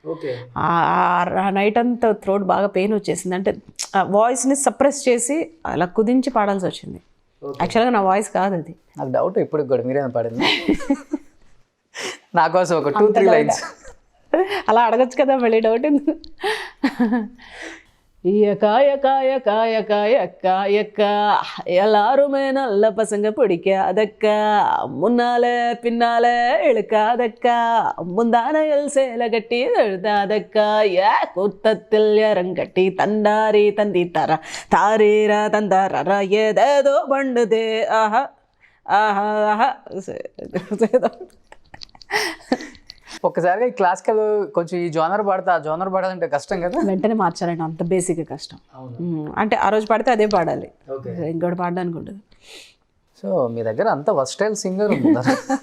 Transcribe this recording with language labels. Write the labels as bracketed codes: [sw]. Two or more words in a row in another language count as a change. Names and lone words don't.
[te] ఆ నైట్ అంతా థ్రోట్ బాగా పెయిన్ వచ్చేసింది. అంటే వాయిస్ని సప్రెస్ చేసి అలా కుదించి పాడాల్సి వచ్చింది. యాక్చువల్గా నా వాయిస్ కాదు అది. నాకు డౌట్ ఇప్పుడు కూడా మీరేనా పాడింది? నా కోసం ఒక 2-3 లైన్స్ అలా అడగచ్చు కదా, మళ్ళీ డౌట్ ఎందుకు? [ta] எல்லாருமே நல்ல பசங்க பிடிக்காதக்கா, முன்னாலே பின்னாலே இழுக்காதக்கா, முந்தானையில் சேலை கட்டி எழுதாதக்கா, குத்தத்தில் இறங்கட்டி தண்டாரி தந்தி தர தாரீரா தந்தாரா ஏதேதோ பண்ணுதே ஆஹா ఆహా ఆహా. [te] ఒక్కసారిగా ఈ క్లాసికల్ కొంచెం ఈ జోనర్ పాడితే ఆ జోనర్ పాడాలంటే కష్టం కదా. వెంటనే మార్చాలంటే అంత బేసిక్గా కష్టం. అంటే ఆ రోజు పాడితే అదే పాడాలి, ఇంకోటి పాడడానికి ఉండదు. సో మీ దగ్గర అంత [en] versatile singer [te] ఉంది.